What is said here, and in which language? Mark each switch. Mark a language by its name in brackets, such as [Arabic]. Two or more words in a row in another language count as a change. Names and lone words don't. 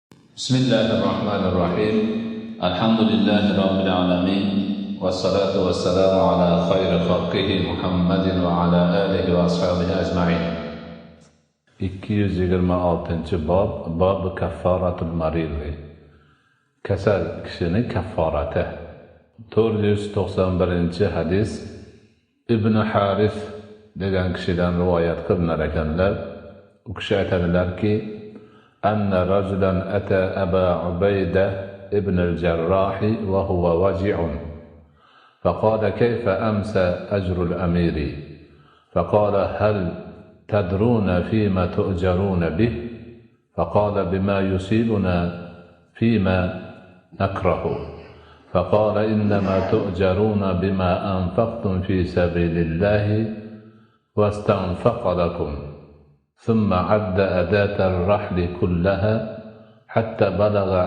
[Arabic] بسم الله الرحمن الرحيم الحمد لله رب العالمين والصلاة والسلام على خير خلقه محمد وعلى آله وأصحابه أجمعين 226 [Uzbek] bob kaffaratul marid, kasal kishining kafforati. 491 hadis Ibn Haris degan kishidan rivoyat qilinar ekanlar. U kishi aytadilarki, [Arabic] أن رجلا أتى أبا عبيدة ابن الجراح وهو وجع فقال كيف أمسى أجر الأمير فقال هل تدرون فيما تؤجرون به فقال بما يصيبنا فيما نكره فقال إنما تؤجرون بما أنفقتم في سبيل الله واستنفق لكم ثم عد أداة الرحل كلها حتى بلغ